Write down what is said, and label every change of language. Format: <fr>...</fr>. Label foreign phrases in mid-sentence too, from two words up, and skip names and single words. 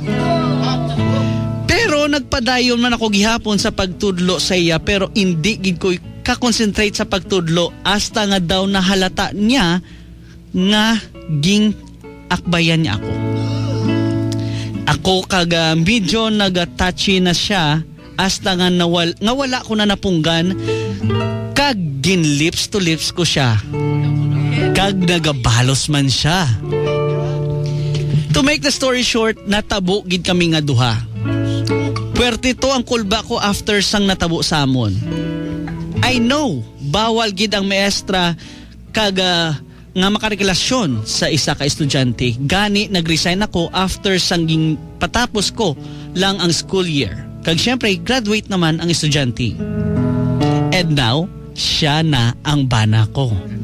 <hil>Pero nagpadayon man ako gihapon sa pagtudlo sa iya pero hindi gid ko ka-concentrate sa pagtudlo hasta nga daw nahalata niya nga ging akbayan niya ako. Ako kag medyo nag-touchy na siya hasta nga wala ko na napunggan kag gin</hil> <en>lips to lips</en> <hil>ko siya. Kag nagabalos man siya.</hil> <en>To make the story short,</en> <hil>natabo gid kami nga duha. Puwerte to ang kulba ko after sang natabo samon.</hil> <en>I know,</en> <hil>bawal gid ang maestra kag nga makarelasyon sa isa ka estudyante. Gani nag-resign ako after sangging patapos ko lang ang school year. Kag syempre, graduate naman ang estudyante.</hil> <en>And now,</en> <hil>siya na ang bana ko.</hil>